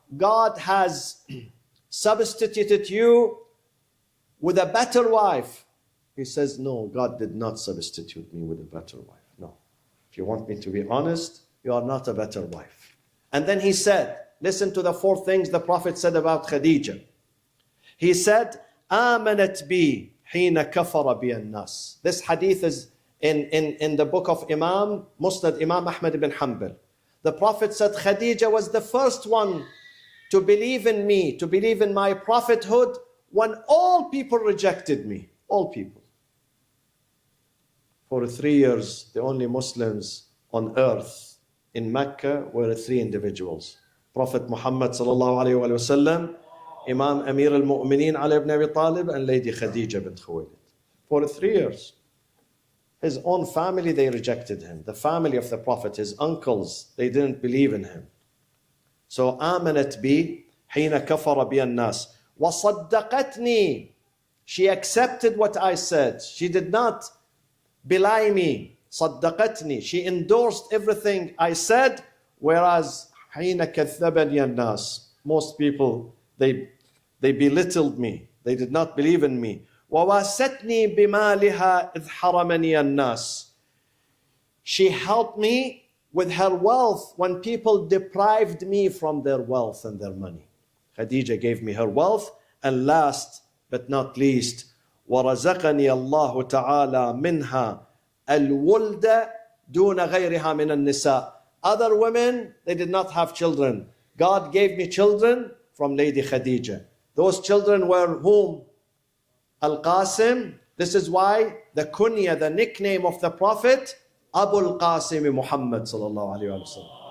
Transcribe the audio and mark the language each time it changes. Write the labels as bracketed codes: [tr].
[en] God has substituted you with a better wife. He says, no, God did not substitute me with a better wife. No. If you want me to be honest, you are not a better wife. And then he said, Listen to the 4 things the Prophet said about Khadija. He said, [ar] آمنت بي حين كفر بي الناس. [en] This hadith is in the book of Musnad Imam Ahmad ibn Hanbal. The Prophet said, Khadija was the first one to believe in me, to believe in my prophethood when all people rejected me. All people. For 3 years, the only Muslims on earth in Mecca were 3 individuals. Prophet Muhammad sallallahu alayhi wa sallam, Imam Amir al-Mu'mineen Ali ibn Abi Talib, and Lady Khadija bint Khuwaylid. For 3 years. His own family, they rejected him. The family of the Prophet, his uncles, they didn't believe in him. So, [ar] آمنت بي حين كفر بي الناس وصدقتني. [en] She accepted what I said. She did not belie me. [ar] صدقتني. [en] She endorsed everything I said. Whereas [ar] حين كذبني الناس, [en] most people, they belittled me. They did not believe in me. [ar] وواستني بمالها إذ حرمني الناس. [en] She helped me with her wealth when people deprived me from their wealth and their money. Khadija gave me her wealth. And last but not least, [ar] ورزقني الله تعالى منها الولد دون غيرها من النساء. [en] Other women, they did not have children. God gave me children from Lady Khadija. Those children were whom? Al-Qasim. This is why the kunya, the nickname of the Prophet, Abu al-Qasim Muhammad sallallahu alayhi wa sallam.